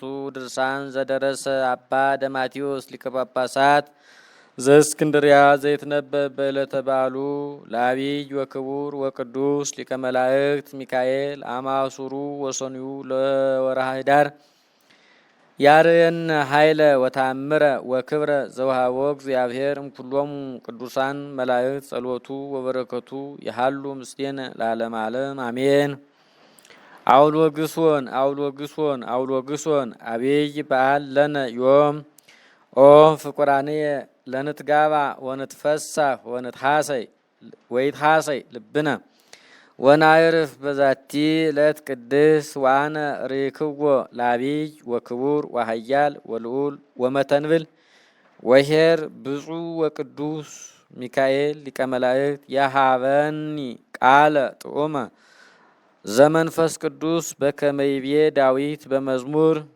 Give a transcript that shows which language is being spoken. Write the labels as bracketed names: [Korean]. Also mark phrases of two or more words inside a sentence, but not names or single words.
[Geez] ድርሳን ዘደረሰ አባ ደማቴዎስ ሊቀ ጳጳሳት ዘእስክንድርያ ዘይትነበብ በዕለተ በዓሉ ለአቢይ ወክቡር ወቅዱስ ሊቀ መላእክት ሚካኤል አማሱሩ ወሰንዩ ለወርኃ ህዳር ያርየን ኃይለ ወታምረ ወክብረ ዘውሃቦ እግዚአብሔር እምኩሎሙ ቅዱሳን መላእክት ጸሎቱ ወበረከቱ የሃሉ ምስሌነ ለዓለመ ዓለም አሜን። አውሎግሶን አብይ በዓል ለነ ዮም ኦ ፍቁራንየ ለንትጋባ ወንትፈሳህ ወይትሐሰይ ልብነ ወናይርፍ በዛቲ ዕለት ቅድስ ዋነ ርክቦ ለአቢይ ወክቡር ወኃያል ወልዑል ወመተንብል ወኄር ብፁዕ ወቅዱስ ሚካኤል ሊቀ መላእክት የሃበኒ ቃለ ጥዑመ ዘመንፈስ ቅዱስ በከመ ይቤ ዳዊት በመዝሙር